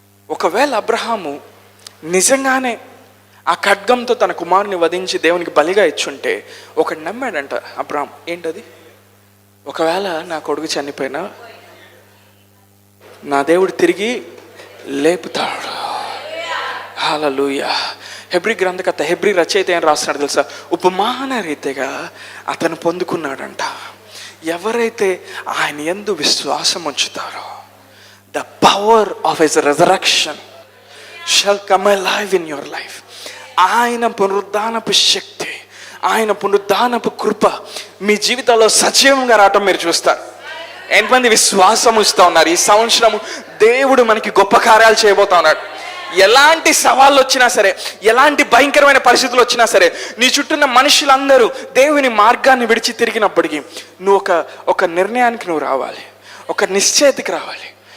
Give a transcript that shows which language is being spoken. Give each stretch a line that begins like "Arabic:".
Telugu: ఒకవేళ అబ్రహాము నిజంగానే ఆ ఖడ్గంతో తన కుమారుని వధించి దేవునికి బలిగా ఇచ్చుంటే ఒకడు నమ్మాడంట అబ్రహాం, ఏంటది? ఒకవేళ నా కొడుకు చనిపోయినా నా దేవుడు తిరిగి లేపుతాడు. హల్లెలూయా. హెబ్రీ గ్రంథకర్త, హెబ్రీ రచయిత ఏం రాస్తున్నాడు తెలుసా? ఉపమాన రీతిగా అతను పొందుకున్నాడంట. ఎవరైతే ఆయన యందు విశ్వాసం ఉంచుతారో,
English: the power of his resurrection shall come alive in your life.
Telugu: ఆయన పునరుద్ధానపు శక్తి, ఆయన పునరుద్ధానపు కృప మీ జీవితాల్లో సజీవంగా రావటం మీరు చూస్తారు. ఎంతమంది విశ్వాసం ఉంచుతా ఉన్నారు? ఈ సంవత్సరము దేవుడు మనకి గొప్ప కార్యాలు చేయబోతా ఉన్నాడు. ఎలాంటి సవాళ్ళు వచ్చినా సరే, ఎలాంటి భయంకరమైన పరిస్థితులు వచ్చినా సరే, నీ చుట్టూన్న మనుషులందరూ దేవుని మార్గాన్ని విడిచి తిరిగినప్పటికీ నువ్వు ఒక నిర్ణయానికి నువ్వు రావాలి, ఒక నిశ్చయితకి రావాలి.